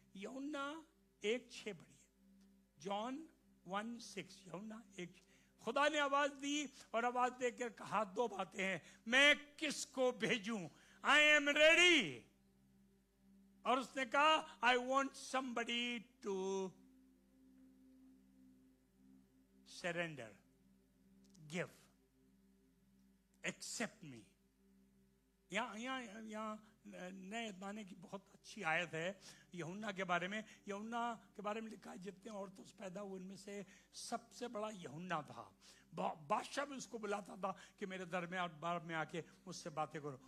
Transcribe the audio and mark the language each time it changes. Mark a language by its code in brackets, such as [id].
[ur] یوحنا 1:6 پڑھیے. جان 1:6. یوحنا 1. خدا نے آواز دی اور آواز دے کر کہا دو باتیں ہیں. میں کس کو بھیجوں؟ [en] I am ready. [ur] اور اس نے کہا [en] I want somebody to surrender, give, accept me. [ur] یہاں نئے زمانے کی بہت اچھی آیت ہے یوحنا کے بارے میں. یوحنا کے بارے میں لکھا ہے جتنے عورتوں سے پیدا ہوئے ان میں سے سب سے بڑا یوحنا تھا. بادشاہ بھی اس کو بلاتا تھا کہ میرے درمیان بار میں آ کے مجھ سے باتیں کرو.